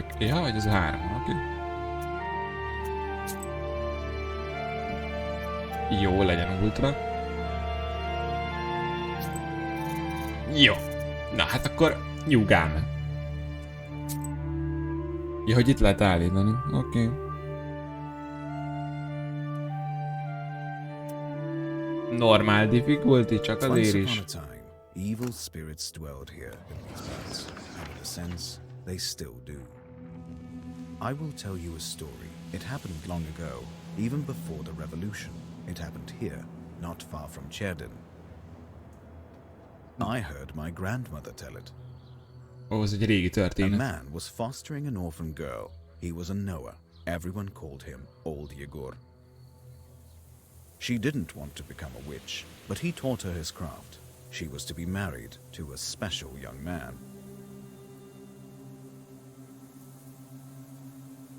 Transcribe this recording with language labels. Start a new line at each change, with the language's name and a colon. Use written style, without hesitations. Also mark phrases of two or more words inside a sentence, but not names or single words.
Hungarian: Ja, vagy ez a 3, oké. Jó, legyen ultra. Jó. Na, hát akkor nyugalma. Ja, hogy itt lehet állítani. Oké.
English: Normal difficulty,
Hungarian: csak azért is.
English: Evil spirits dwelled here in these parts, and in a sense, they still do. I will tell you a story. It happened long ago, even before the revolution. It happened here, not far from Cherdin. I heard my grandmother tell it.
Hungarian: Ó, ez egy régi történet.
English: A man was fostering an orphan girl. He was a Noah. Everyone called him Old Yegor. She didn't want to become a witch, but he taught her his craft. She was to be married to a special young man.